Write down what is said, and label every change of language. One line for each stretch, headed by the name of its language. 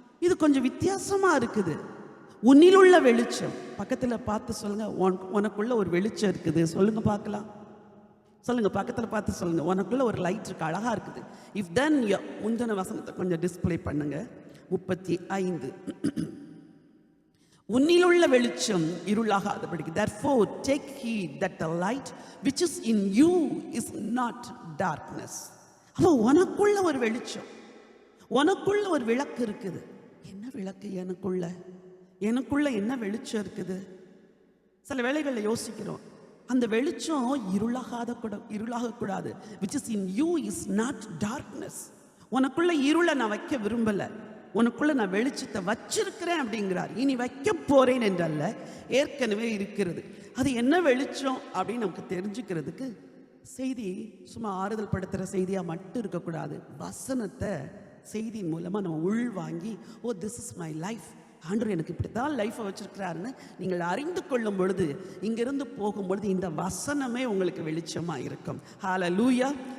Tamil: இது கொஞ்சம் வித்தியாசமா இருக்குது. உன்னிலுள்ள வெளிச்சம், பக்கத்துல பார்த்து சொல்லுங்க, உனக்குள்ள ஒரு வெளிச்சம் இருக்குது. சொல்லுங்க பார்க்கலாம், சொல்லுங்க, பக்கத்தில் பார்த்து சொல்லுங்க, உனக்குள்ள ஒரு லைட் இருக்கு, அழகா இருக்குது. இஃப் தென் முந்தின வசனத்தை கொஞ்சம் டிஸ்பிளே பண்ணுங்க. 35. உன்னிலுள்ள வெளிச்சம் இருளாகாதபடிக்கு,
English: therefore take heed that the light which is in you is not darkness.
Tamil: அப்போ உனக்குள்ள ஒரு வெளிச்சம், உனக்குள்ள ஒரு விளக்கு இருக்குது. என்ன விளக்கு எனக்குள்ள என்ன வெளிச்சம் இருக்குது? சில வேளைகளில் யோசிக்கிறோம், அந்த வெளிச்சம் இருளாகக்கூடாது.
English: which is in you is not darkness.
Tamil: உனக்குள்ள இருளை நான் வைக்க விரும்பல, உனக்குள்ள நான் வெளிச்சத்தை வச்சிருக்கிறேன் அப்படிங்கிறார். இனி வைக்க போறேன் என்றல்ல, ஏற்கனவே இருக்கிறது. அது என்ன வெளிச்சம் அப்படின்னு நமக்கு தெரிஞ்சுக்கிறதுக்கு செய்தி சும்மா ஆறுதல் படுத்துகிற செய்தியாக மட்டும் இருக்கக்கூடாது. வசனத்தை செய்தியின் மூலமாக நம்ம உள்வாங்கி,
English: oh this is my life,
Tamil: ஆண்டவர் எனக்கு இப்படி தான் லைஃப்பை வச்சிருக்கிறாருன்னு நீங்கள் அறிந்து கொள்ளும் பொழுது, இங்கிருந்து போகும்பொழுது இந்த வசனமே உங்களுக்கு வெளிச்சமாக இருக்கும். ஹல்லேலூயா.